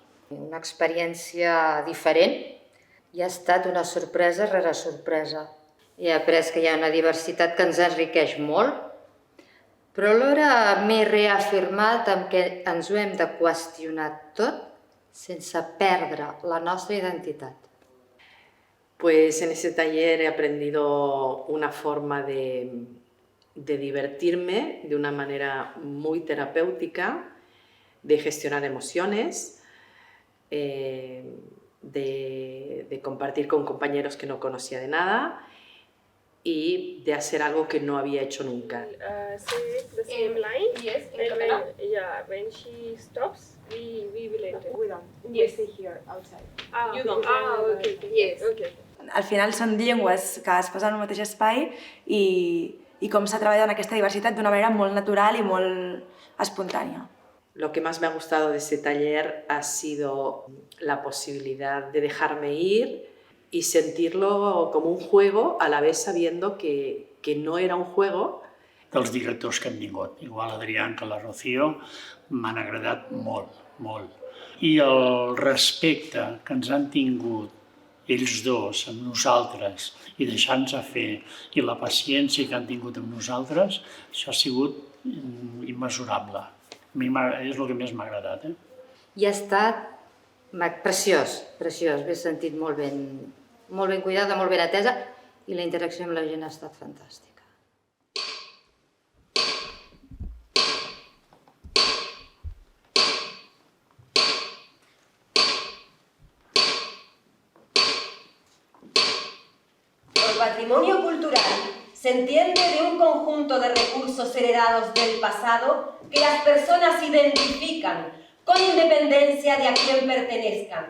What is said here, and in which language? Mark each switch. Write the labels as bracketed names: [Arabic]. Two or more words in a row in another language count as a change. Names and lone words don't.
[Catalan] Una experiència diferent i ha estat una sorpresa rere sorpresa. He après que hi ha una diversitat que ens enriqueix molt, però alhora m'he reafirmat en que ens ho hem de qüestionar tot sense perdre la nostra identitat. [Spanish] Pues en ese taller he aprendido una forma de divertirme de una manera muy terapéutica, de gestionar emociones, de compartir con compañeros que no conocía de nada y de hacer algo que no había hecho nunca. [English] Say the same line. Yes, in And catalán. when she stops, we will enter. We don't. Yes. We stay here outside. You don't. Okay. Yes. Okay. [Catalan] Al final són llengües que es posen en un mateix espai i com s'ha treballat en aquesta diversitat d'una manera molt natural i molt espontània. [Spanish] Lo que más me ha gustado de este taller ha sido la posibilidad de dejarme ir y sentirlo como un juego, a la vez sabiendo que no era un juego. [Catalan] Dels directors que han vingut, igual l'Adrián que la Rocío, m'han agradat molt, molt. I el respecte que ens han tingut ells dos amb nosaltres i deixant-nos fer, i la paciència que han tingut amb nosaltres, això ha sigut immesurable. A mi és el que més m'ha agradat. I ha estat preciós, preciós. M'he sentit molt ben cuidada, molt ben atesa i la interacció amb la gent ha estat fantàstica. [Spanish] El patrimonio cultural se entiende de un conjunto de recursos heredados del pasado que las personas identifican con independencia de a quién pertenezcan.